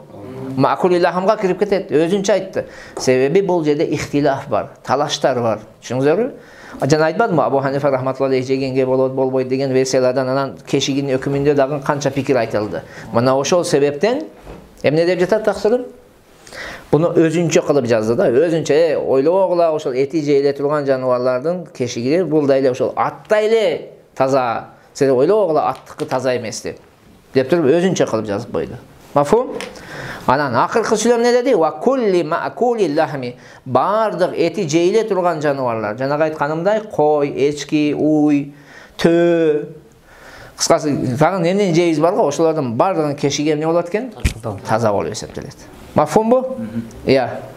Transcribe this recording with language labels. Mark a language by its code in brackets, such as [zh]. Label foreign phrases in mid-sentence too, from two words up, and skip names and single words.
[ky] Макули лахамга кирип кетет, өзүнчө айтты. Себеби бул жерде ихтилаф бар, талаштар бар. Түшүндүңүздөрбү? Жана айтпадымбы, Абу Ханифа [ar] رحمة الله عليه [ky] жегенге болот, болбойт деген версиялардан анан кешигинин өкүмүндө дагы канча пикир айтылды. Мына ошол себептен эмне деп жатат таксырым? Муну өзүнчө кылып жазды да. Өзүнчө ойлогула ошол эти жейле турган жаныбарлардын кешиги бул да эле ошол аттай эле таза. Сен ойлогула аттыкы таза эмес деп туруп өзүнчө кылып жазып койду. Мафхум? Анан акыркы сүйлөм не деди? [ar] وكل مأكول لحم. [ky] Бардык эти жейле турган жаныбарлар. Жанагы айтканымдай кой, эчки, уй, төө. Кыскасы, тагы эмне жейбиз бар го, ошолордун бардыгынын кешиги эмне болот экен? Таза болуп эсептелет. Мафхумбу? Иә.